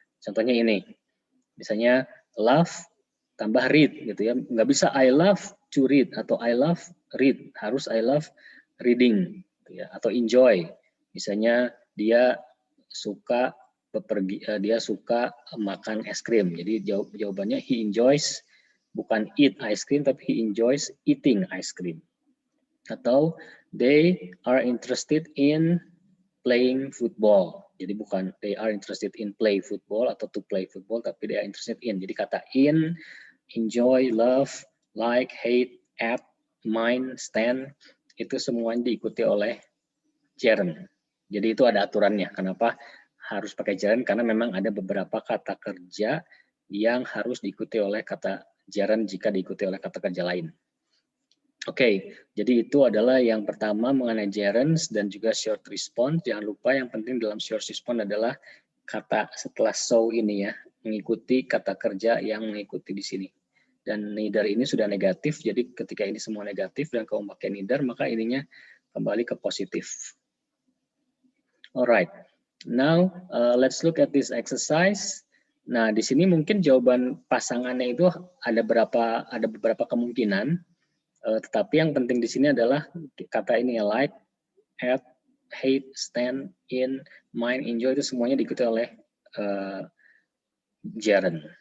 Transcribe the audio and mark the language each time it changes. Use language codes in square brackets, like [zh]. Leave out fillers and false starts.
[id] Contohnya ini, misalnya love tambah read gitu ya, nggak bisa [en] I love to read [id] atau [en] I love read, [id] harus [en] I love reading [id] gitu ya, atau enjoy. Misalnya dia suka dia suka makan es krim. Jadi jawabannya [en] he enjoys, [id] bukan [en] eat ice cream [id] tapi [en] he enjoys eating ice cream. [id] Atau [en] they are interested in playing football. [id] Jadi bukan [en] they are interested in play football [id] atau [en] to play football, [id] tapi [en] they are interested in. [id] Jadi kata in, enjoy, love, like, hate, at, mind, stand, itu semuanya diikuti oleh gerund. Jadi itu ada aturannya. Kenapa harus pakai gerund? Karena memang ada beberapa kata kerja yang harus diikuti oleh kata gerund jika diikuti oleh kata kerja lain. Oke, jadi itu adalah yang pertama mengenai gerunds dan juga short response. Jangan lupa yang penting dalam short response adalah kata setelah so ini ya, mengikuti kata kerja yang mengikuti di sini. Dan neither ini sudah negatif, jadi ketika ini semua negatif dan kamu pakai neither, maka ininya kembali ke positif. [en] Alright, now let's look at this exercise. [id] Nah, di sini mungkin jawaban pasangannya itu ada beberapa kemungkinan. Tetapi yang penting di sini adalah kata ini ya, like, at, hate, stand, in, mind, enjoy, itu semuanya diikuti oleh gerund.